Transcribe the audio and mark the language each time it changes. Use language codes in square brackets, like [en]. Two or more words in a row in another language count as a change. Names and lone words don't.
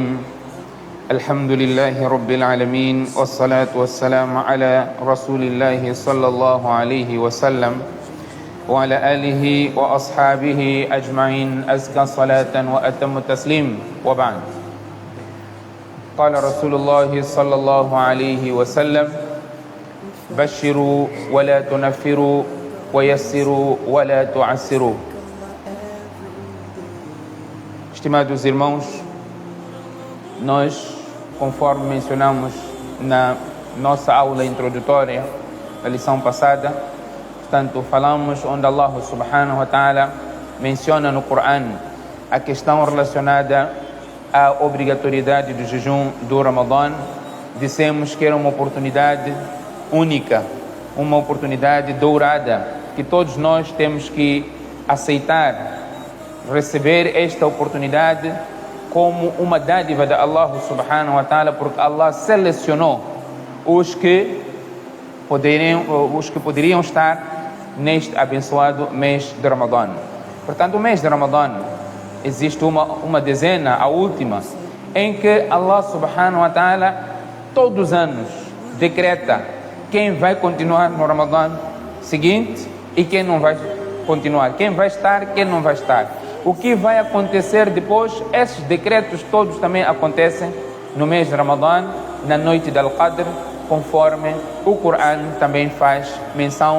[ar] الحمد لله رب العالمين والصلاة والسلام على رسول الله صلى الله عليه وسلم وعلى آله وأصحابه أجمعين أزكى صلاة وأتم تسليم وبعد. قال رسول الله صلى الله عليه وسلم بشروا ولا تنفروا ويسروا ولا تعسروا. [pt] Estimados irmãos, nós, conforme mencionamos na nossa aula introdutória da lição passada, portanto, falamos onde Allah [ar] سبحانه وتعالى [pt] menciona no Coran a questão relacionada à obrigatoriedade do jejum do Ramadã. Dissemos que era uma oportunidade única, uma oportunidade dourada, que todos nós temos que aceitar, receber esta oportunidade como uma dádiva de Allah [ar] سبحانه وتعالى, [pt] porque Allah selecionou os que poderiam estar neste abençoado mês de Ramadã. Portanto, o mês de Ramadã, existe uma dezena, a última, em que Allah [ar] سبحانه وتعالى [pt] todos os anos decreta quem vai continuar no Ramadã seguinte e quem não vai continuar, quem vai estar, quem não vai estar. O que vai acontecer depois, esses decretos todos também acontecem no mês de Ramadã, na noite de Al-Qadr, conforme o Coran também faz menção.